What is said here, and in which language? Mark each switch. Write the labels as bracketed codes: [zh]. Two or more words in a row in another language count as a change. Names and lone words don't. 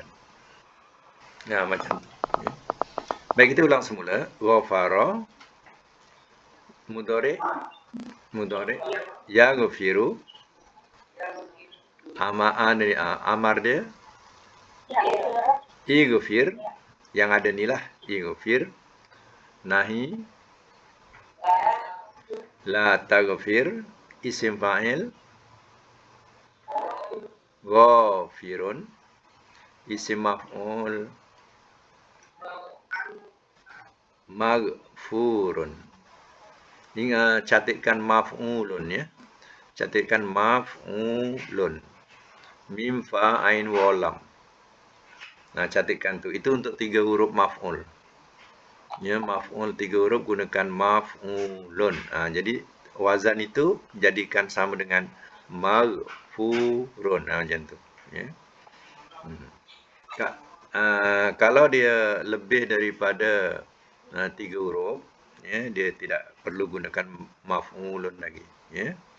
[ms] Ya, macam tu. Ya. Baik, kita ulang semula. [ar] Ghafara, mudhari' yaghfiru, amar [ms] dia ighfir, yang ada ni lah, ighfir. [ar] Nahi la taghfir, isim fa'il ghafirun, isim maf'ul maghfurun. [ms] Ingat, catatkan maf'ulun, ya. Catatkan maf'ulun. Mim, fa, ain, wa, lam. Catatkan tu. Itu untuk 3 huruf maf'ul. Ya, maf'ul 3 huruf gunakan maf'ulun. Jadi wazan itu jadikan sama dengan maghfurun. Macam tu. Ya. Kalau dia lebih daripada 3 huruf, ya, dia tidak perlu gunakan maf'ulun lagi, ya.